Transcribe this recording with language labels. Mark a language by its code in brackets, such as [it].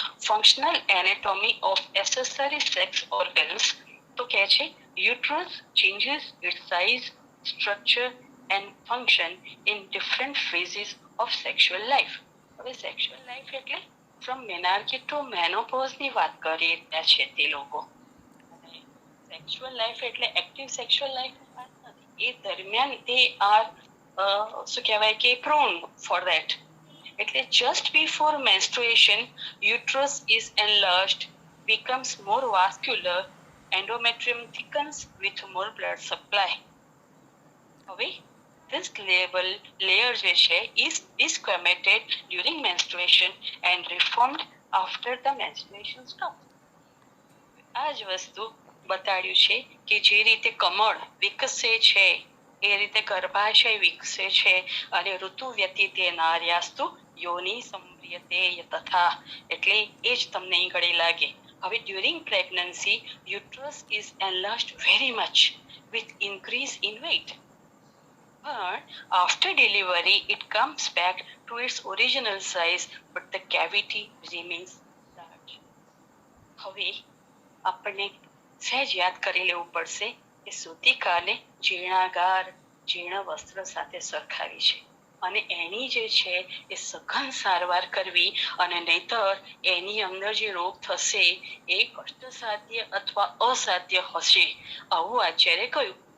[en] functional anatomy of accessory sex organs [gu] તો કહે છે [en] Uterus changes its size, structure and function in different phases of sexual life. [gu] હવે [en] sexual life [gu] એટલે [en] from menarche to menopause [gu] ની વાત કરી રહ્યા છે તે લોકો. [en] sexual life [gu] એટલે [en] active sexual life [gu] વાત નથી, એ દરમિયાન તે આર શું કહેવાય કે [en] Prone for that. [gu] એટલે [en] just before menstruation, uterus is enlarged, becomes more vascular, endometrium thickens with more blood supply. [gu] હવે [en] this layer [gu] જે છે [en] is cremated during menstruation and reformed after the menstruation stops. [gu] આ જ વસ્તુ બતાડ્યું છે કે જે રીતે કમળ વિકસે છે એ રીતે ગર્ભાશય વિકસે છે અને [sa] ઋતુ વ્યતીતે નાર્યાસ્તુ યોનિ સંવ્રિયતે તથા, [gu] એટલે એ જ તમને અહીં ઘડી લાગે. હવે [en] During pregnancy uterus is enlarged very much with increase in weight. But after delivery, it comes back to its original size, but the cavity remains large. [gu] હવે આપણને સહેજ યાદ કરી લેવું પડશે કે સૂતિકાને જીર્ણાગાર જીર્ણ વસ્ત્ર સાથે સરખાવી છે અને એની જે છે એ સઘન સારવાર કરવી, અને નહીતર એની અંદર જે રોગ થશે એ કષ્ટસાધ્ય અથવા અસાધ્ય હશે, આવું આચાર્ય કહ્યું.